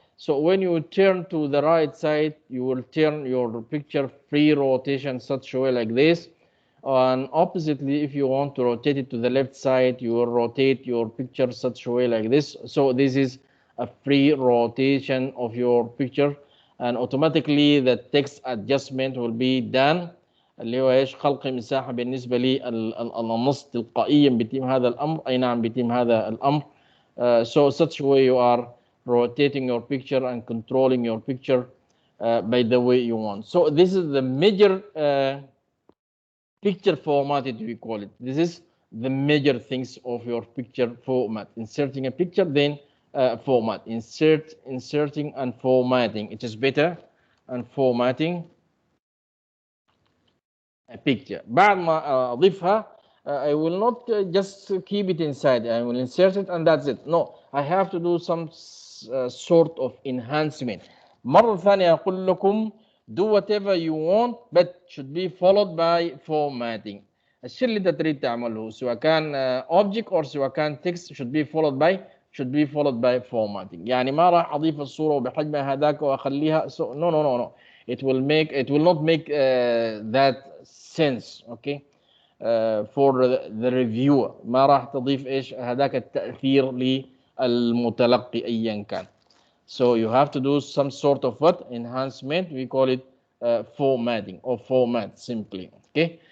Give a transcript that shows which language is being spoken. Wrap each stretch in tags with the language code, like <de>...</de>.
<en>So when you turn to the right side, you will turn your picture free rotation such way like this. And oppositely, if you want to rotate it to the left side, you will rotate your picture such way like this. So this is a free rotation of your picture, and automatically the text adjustment will be done.</en> <ar>اللي هو ايش؟ خلق مساحه بالنسبه للنص تلقائيا بيتم هذا الامر. اي نعم بيتم هذا الامر.</ar> <en>So such way you are rotating your picture and controlling your picture by the way you want. So this is the major picture formatted, we call it. This is the major things of your picture format. Inserting a picture, then format. Inserting and formatting. It is better. And formatting a picture.</en> <ar>بعد ما أضيفها</ar> <en>I will not just keep it inside. I will insert it and that's it. No, I have to do some sort of enhancement.</en> <ar>مرة ثانية أقول لكم</ar> <en>do whatever you want but should be followed by formatting.</en> <ar>الشيء اللي أنت تريد تعمله سواء كان</ar> <en>object or</en> <ar>سواء كان</ar> <en>text should be followed by formatting.</en> <ar>يعني ما راح أضيف الصورة وبحجمها هذاك وأخليها</ar> <en>so no. It will not make that sense. Okay. For the reviewer</en> <ar>ما راح تضيف ايش هذاك التأثير للمتلقي ايا كان.</ar> <en>So you have to do some sort of what enhancement. We call it formatting or format simply. Okay.</en>